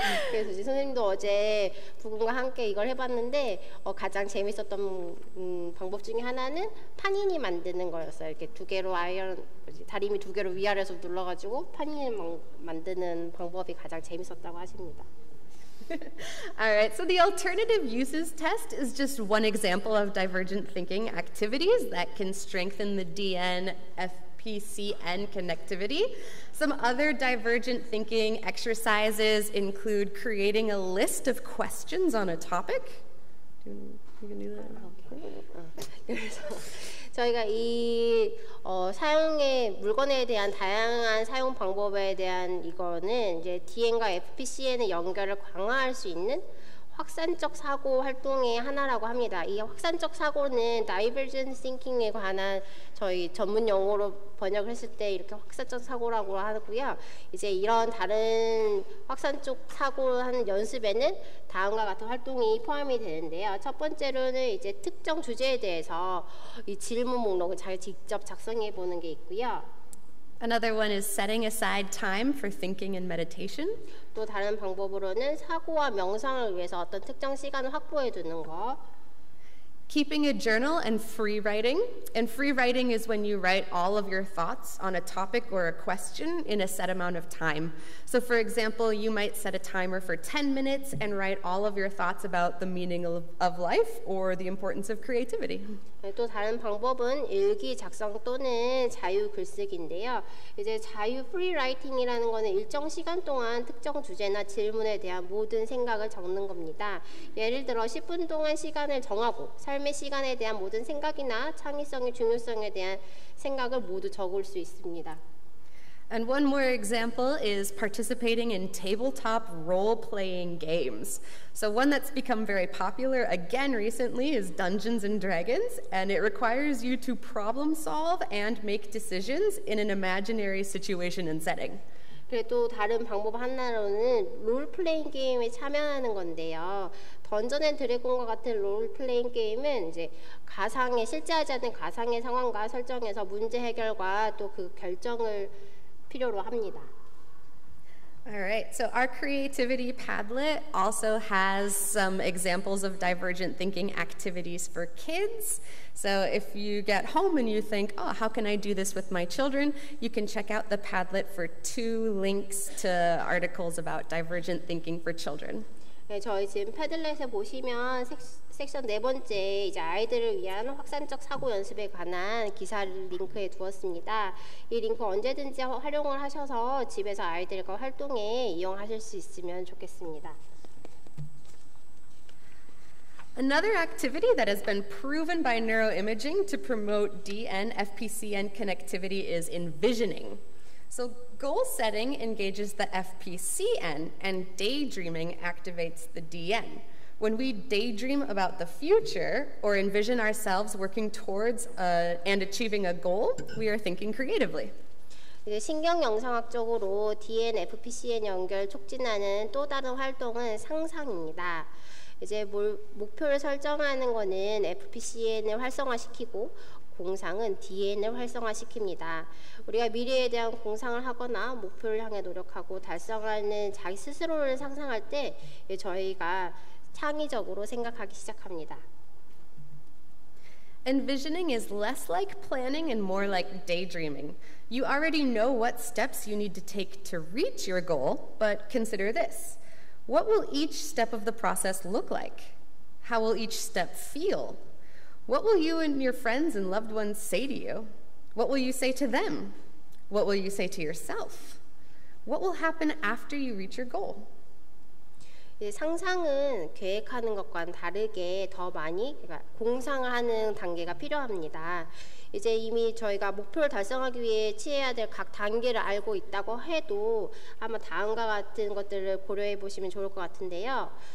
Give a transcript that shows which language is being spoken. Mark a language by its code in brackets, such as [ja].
[ko] 그래서 이제 선생님도 어제 부군과 함께 이걸 해봤는데 가장 재밌었던 방법 중에 하나는 파니니 만드는 거였어요. 이렇게 2개로 다리미 2개로 위아래서 눌러가지고 파니니 만드는 방법이 가장 재밌었다고 하십니다. [en] All right, so the alternative uses test is just one example of divergent thinking activities that can strengthen the DN, FPCN connectivity. Some other divergent thinking exercises include creating a list of questions on a topic. You can do that. [ko] 그래서 저희가 이 사용의 물건에 대한 다양한 사용 방법에 대한 이거는 이제 DN과 FPCN의 연결을 강화할 수 있는 확산적 사고 활동의 하나라고 합니다. 이 확산적 사고는 Divergent Thinking에 관한 저희 전문 용어로 번역을 했을 때 이렇게 확산적 사고라고 하고요. 이제 이런 다른 확산적 사고 하는 연습에는 다음과 같은 활동이 포함이 되는데요. 첫 번째로는 이제 특정 주제에 대해서 이 질문 목록을 잘 직접 작성해 보는 게 있고요. [en] Another one is setting aside time for thinking and meditation. [ko] 또 다른 방법으로는 사고와 명상을 위해서 어떤 특정 시간을 확보해 두는 거. [en] Keeping a journal and free writing. And free writing is when you write all of your thoughts on a topic or a question in a set amount of time. So for example, you might set a timer for 10 minutes and write all of your thoughts about the meaning of life or the importance of creativity. [ko] 또 다른 방법은 일기 작성 또는 자유 글쓰기인데요. 이제 자유 프리라이팅이라는 거는 일정 시간 동안 특정 주제나 질문에 대한 모든 생각을 적는 겁니다. 예를 들어 10분 동안 시간을 정하고 삶의 시간에 대한 모든 생각이나 창의성의 중요성에 대한 생각을 모두 적을 수 있습니다. [en] And one more example is participating in tabletop role-playing games. So one that's become very popular again recently is Dungeons and Dragons, and it requires you to problem solve and make decisions in an imaginary situation and setting. [ko] 그래도 다른 방법 하나로는 롤플레잉 게임에 참여하는 건데요. 던전 앤 드래곤과 같은 롤플레잉 게임은 이제 가상의 실제하지 않은 가상의 상황과 설정에서 문제 해결과 또 그 결정을 필요로 합니다. [en] All right, so our creativity Padlet also has some examples of divergent thinking activities for kids. So if you get home and you think, oh, how can I do this with my children? You can check out the Padlet for 2 links to articles about divergent thinking for children. [ko] 네, 저희 지금 패들렛에 보시면 섹션 4번째 이제 아이들을 위한 확산적 사고 연습에 관한 기사를 링크해 두었습니다. 이 링크 언제든지 활용을 하셔서 집에서 아이들과 활동에 이용하실 수 있으면 좋겠습니다. [en] Another activity that has been proven by neuroimaging to promote DN, FPCN connectivity is envisioning. So goal setting engages the FPCN and daydreaming activates the DN. When we daydream about the future or envision ourselves working towards and achieving a goal, we are thinking creatively. [ko] 신경 영상학적으로 DN, FPCN 연결 촉진하는 또 다른 활동은 상상입니다. 이제 목표를 설정하는 거는 FPCN을 활성화시키고 공상은 DN을 활성화시킵니다. 우리가 미래에 대한 공상을 하거나 목표를 향해 노력하고 달성하는 자기 스스로를 상상할 때 저희가 창의적으로 생각하기 시작합니다. [en] Envisioning is less like planning and more like daydreaming. You already know what steps you need to take to reach your goal, but consider this. What will each step of the process look like? How will each step feel? What will you and your friends and loved ones say to you? What will you say to them? What will you say to yourself? What will happen after you reach your goal? [ko] 상상은 계획하는 것과는 다르게 더 많이 공상을 하는 단계가 필요합니다. 이제 이미 저희가 목표를 달성하기 위해 취해야 될 각 단계를 알고 있다고 해도 아마 다음과 같은 것들을 고려해 보시면 좋을 것 같은데요.